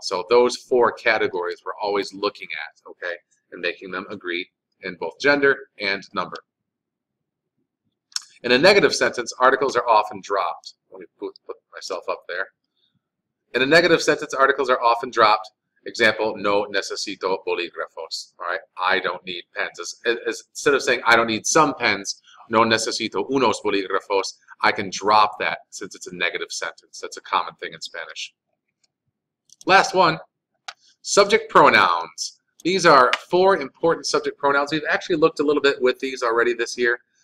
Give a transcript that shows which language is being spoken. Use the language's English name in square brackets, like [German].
[English] So those four categories we're always looking at, okay, and making them agree in both gender and number. In a negative sentence, articles are often dropped. Let me put myself up there. In a negative sentence, articles are often dropped. [Spanish] Example, no necesito bolígrafos. [English] All right, I don't need pens. Instead of saying I don't need some pens, [Spanish] no necesito unos bolígrafos, [English] I can drop that since it's a negative sentence. That's a common thing in Spanish. Last one, subject pronouns. These are 4 important subject pronouns. We've actually looked a little bit with these already this year.